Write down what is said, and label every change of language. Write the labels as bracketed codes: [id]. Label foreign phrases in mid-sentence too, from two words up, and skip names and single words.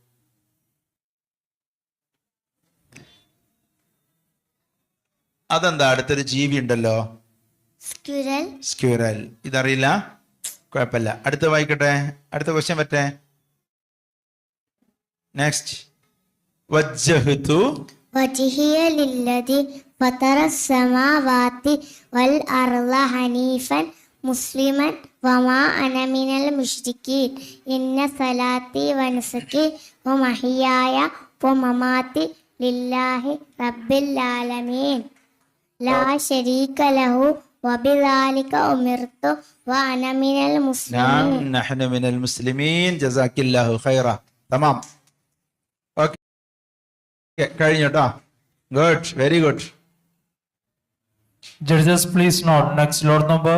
[ml] അതെന്താ? അടുത്തൊരു ജീവി ഉണ്ടല്ലോ, സ്ക്യൂരൽ. ഇതറിയില്ല? കുഴപ്പമില്ല. അടുത്ത വായിക്കട്ടെ. അടുത്ത ക്വസ്റ്റ്യൻ പറ്റേ. [ar] നെക്സ്റ്റ്. വജ്ജഹ്തു وجهي للذي فطر السماوات والأرض حنيفا مسلما وما أنا من المشركين إن صلاتي ونسكي ومحياي ومماتي لله رب العالمين لا شريك له وبذلك أمرت وأنا من المسلمين. نحن من المسلمين. جزاك الله خيرا. تمام. [ml] ഓക്കെ, കഴിഞ്ഞു കേട്ടോ. [en] good, very good. Judges, please note next lot number